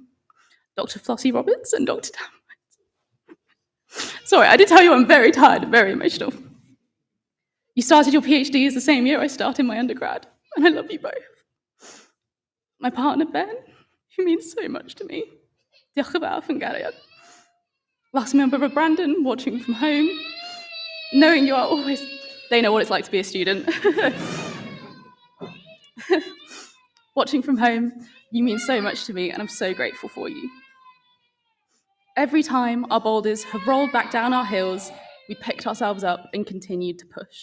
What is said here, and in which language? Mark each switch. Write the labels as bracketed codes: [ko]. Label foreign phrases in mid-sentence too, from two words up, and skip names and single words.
[en] Dr. Flossie Roberts and Dr. Dan. Sorry, I did tell you I'm very tired and very emotional. You started your PhDs the same year I started my undergrad, and I love you both. My partner, Ben, who means so much to me. [cy] Diolch yn fawr yn gariad. [en] Last member of Brandon, watching from home. Knowing you are always... They know what it's like to be a student. Watching from home, you mean so much to me, and I'm so grateful for you. Every time our boulders have rolled back down our hills, we picked ourselves up and continued to push.